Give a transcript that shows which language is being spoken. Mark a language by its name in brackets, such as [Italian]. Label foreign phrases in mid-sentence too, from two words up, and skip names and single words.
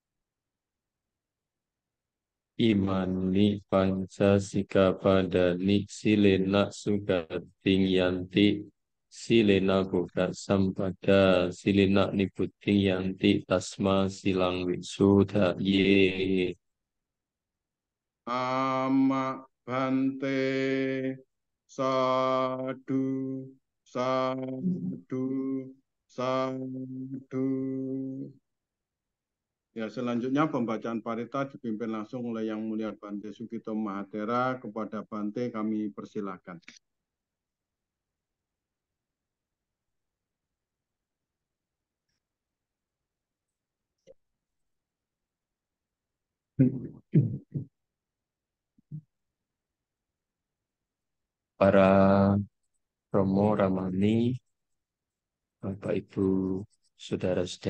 [Pali] Imani panca sikapadani silena sugating yanti silena buka sampada silena niputing yanti tasma silang wisuda ye. Ama Bante Sadu Sadu Sadu. [Indonesian] Ya, selanjutnya pembacaan parita dipimpin langsung oleh Yang Mulia Bante Sugito Mahatera. Kepada Bante kami persilahkan. Para Romo Ramani, Bapak Ibu, saudara-saudari